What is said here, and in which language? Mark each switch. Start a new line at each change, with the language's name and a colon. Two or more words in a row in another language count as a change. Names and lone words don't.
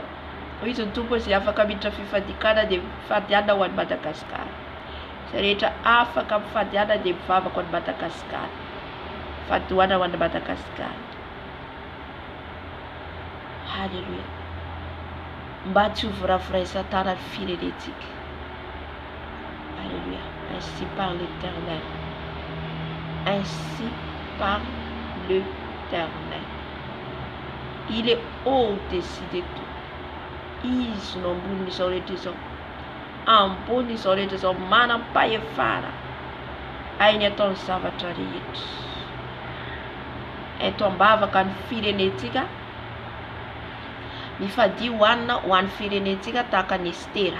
Malagasy: Izy ny tompo izay afaka miditra fifadikana dia fadiana ho an'ny Madagascar. Izay rehetra afaka mifadiana dia mivavaka ho an'ny Madagascar. Fadoana ho an'ny Madagascar. Halleluja. Mba tsy ho voravray Satana ny firenetsika.
French: Alléluia. Ainsi par l'Éternel. Ainsi par l'Éternel. Il est au-dessus de tout.
Malagasy: Izy no ambonin'izao rehetra izao. Ambonin'izao rehetra izao manam-pahefana. Hainy ataony zavatra rehetra. Eto ambavaka ny firenetsika. Mifady hoanina ho an'ny firenetsika tahaka ny Estera.